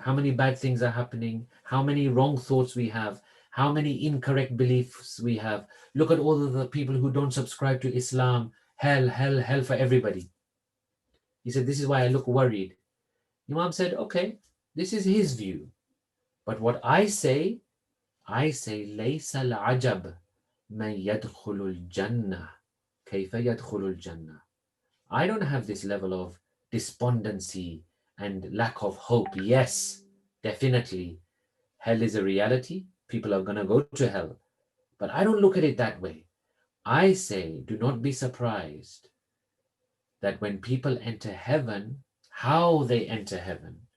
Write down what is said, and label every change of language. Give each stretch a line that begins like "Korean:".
English: How many bad things are happening. How many wrong thoughts we have. How many incorrect beliefs we have. Look at all of the people who don't subscribe to Islam. Hell, hell, hell for everybody. He said, this is why I look worried. Imam said, okay, this is his view. But what I say,
Arabic: ليس العجب من يدخل الجنة كيف يدخل الجنة.
English: I don't have this level of despondency and lack of hope. Yes, definitely, hell is a reality. People are going to go to hell. But I don't look at it that way. I say, do not be surprised that when people enter heaven, how they enter heaven.